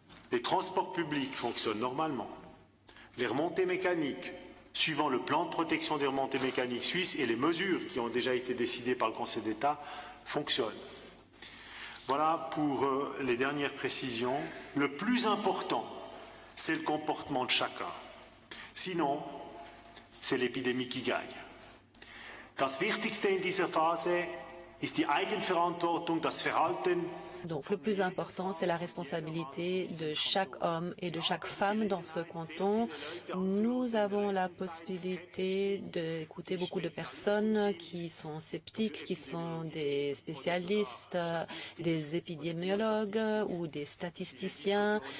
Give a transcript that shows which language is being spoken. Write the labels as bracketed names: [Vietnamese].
[French] Les transports publics fonctionnent normalement. Les remontées mécaniques, suivant le plan de protection des remontées mécaniques suisses et les mesures qui ont déjà été décidées par le Conseil d'État, fonctionnent. Voilà pour les dernières précisions. Le plus important, c'est le comportement de chacun. Sinon, c'est l'épidémie qui gagne. [German] Das Wichtigste in dieser Phase ist die Eigenverantwortung, das Verhalten. [French] Donc le plus important, c'est la responsabilité de chaque homme et de chaque femme dans ce canton. Nous avons la possibilité d'écouter beaucoup de personnes qui sont sceptiques, qui sont des spécialistes, des épidémiologues ou des statisticiens.